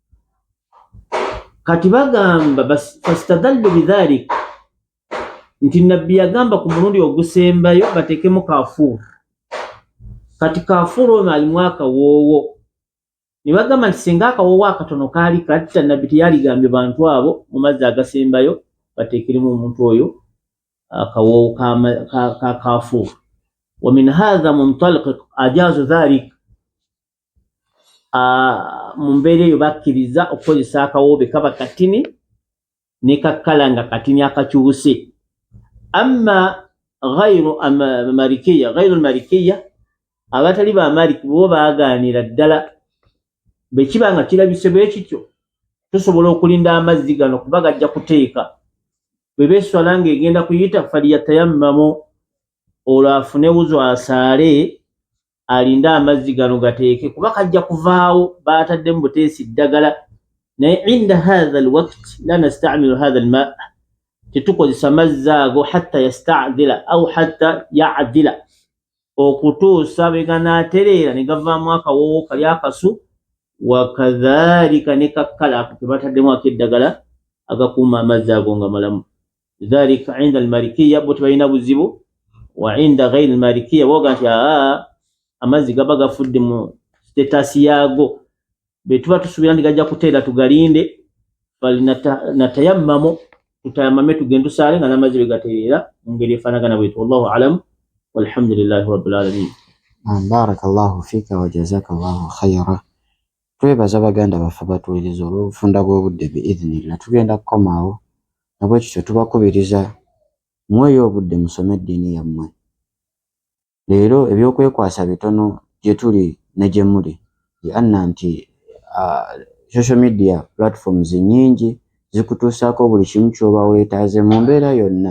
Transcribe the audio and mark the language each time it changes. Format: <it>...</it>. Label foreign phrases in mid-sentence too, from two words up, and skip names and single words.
<lg>Kati bagamba</lg> <ar>فاستدلوا بذلك</ar> <lg>nti Nabbi yagamba ku mulundi ogusembayo bateekemu kafur. Kati kafur oyo alimu akawoowo. Ne bagamba nti singa akawoowo akatono kaali katta, Nabbi teyaligambye bantu abo mu mazzi agasembayo bateekeremu omuntu oyo akawoowo ka kafur.</lg> <ar>ومن هذا المنطلق أجازوا ذلك,</ar> <lg>mu mbeera eyo bakkiriza okukozesa akawoobe kaba katini ne kakkala nga katini akakyuse.</lg> <ar>أما غير المالكية,</ar> <lg>abatali ba Maliki bo baagaanira ddala bwe kiba nga kirabise bwe kityo tusobola okulinda amazzi gano kuba gajja kuteeka. Bwe beeswala ng'egenda kuyita faliyatayammamu, olwo afune wuzu asaale alinde amazzi gano gateeke kuba kajja kuvaawo baataddemu buteesi ddagala. Naye</lg> <ar>عند هذا الوقت لا نستعمل هذا الماء',</ar> <lg>tetukozesa mazzi ago</lg> <ar>حتى يستعدل أو حتى يعتدل,</ar> <lg>okutuusa bwe ganaatereera ne gavaamu akawoowo kali akasu. Wakadhalika ne kakkala ako ke bataddemu ak'eddagala agakuuma amazzi ago nga malamu.</lg> <ar>ذلك عند المالكية</ar> <lg>bo tebalina buzibu,</lg> <ar>وعند غير المالكية</ar> <lg>boga nti amazzi gaba gafudde mu stetasi yaago be tuba tusuubira nti gajja kuteera tugalinde. Natayammamu, tutayamame tugende tusaale nga n'amazzi bwe gatereera mu ngeri efaanagana bwetyo.</lg> <ar>والله أعلم والحمد لله رب العالمين. بارك الله فيك وجزاك الله خيرا.</ar> <lg>Twebaza baganda baffe batuwuliriza olw'obufunda bw'obudde biidhnillah. Tugenda kukomaawo nabwe kityo tubakubiriza mweyo obudde musome eddiini yammwe. Leero ebyokwekwasa bitono gye tuli ne gye muli, lianna nti</lg> <en>social media platforms</en> <lg>nyingi zikutuusaako buli kimu ky'oba weetaaze mu mbeera yonna.</lg>